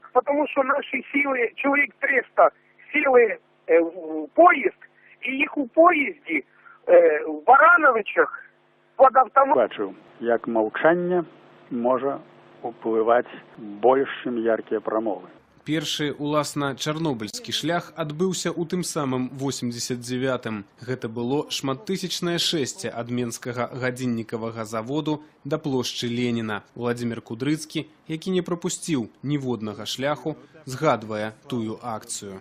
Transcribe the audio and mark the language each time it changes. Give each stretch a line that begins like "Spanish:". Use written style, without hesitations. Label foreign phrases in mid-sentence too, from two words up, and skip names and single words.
Ukrainian: Тому що наші сіли, чоловік 300, сіли в поїзд, і їх у поїзді в Барановичах під автомат. Бачу, як мовчання може впливати більш, ніж яркі промови.
Belarusian: Першы, уласна, чарнобыльскі шлях адбыўся ў тым самым 89-м. Гэта было шматтысячнае шэсце ад Менскага гадзіннікавага заводу да плошчы Леніна. Владзімір Кудрыцкі, які не прапусціў ніводнага шляху, згадвае тую акцыю.